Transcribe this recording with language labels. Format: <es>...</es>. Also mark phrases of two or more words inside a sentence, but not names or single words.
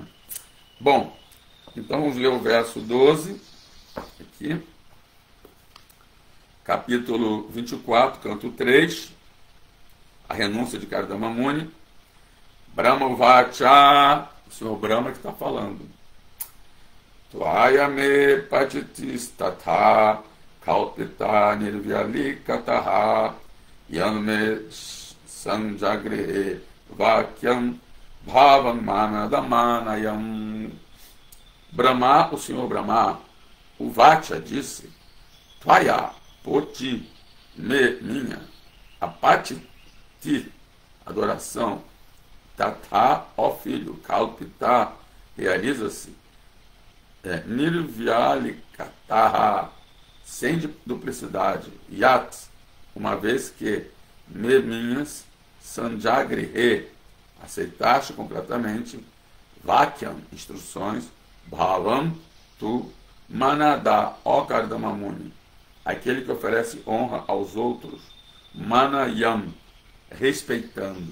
<pt>Bom, então vamos ler o verso 12 aqui, capítulo 24, canto 3, a renúncia de Kardama Muni.</pt> <sa>Brahma Vacha,</sa> <pt>o senhor Brahma que está falando.</pt> <sa>Tvayame Patitistatha Kalpita Nirvyalikataha Yanme Sanjagre Vakyam Bhavan Manadamanayam.</sa> <pt>Brahma, o senhor Brahma, o Vacha disse: Tvaya, por ti, minha, apati ti, adoração, tatha, ó filho, kalpita, realiza-se, nirvyalikataha, sem duplicidade, yat, uma vez que, minhas, sanjagrihe, aceitaste completamente, vakyam, instruções, bhavam, tu, manada, ó Kardama Muni, aquele que oferece honra aos outros, manayam, respeitando.</pt>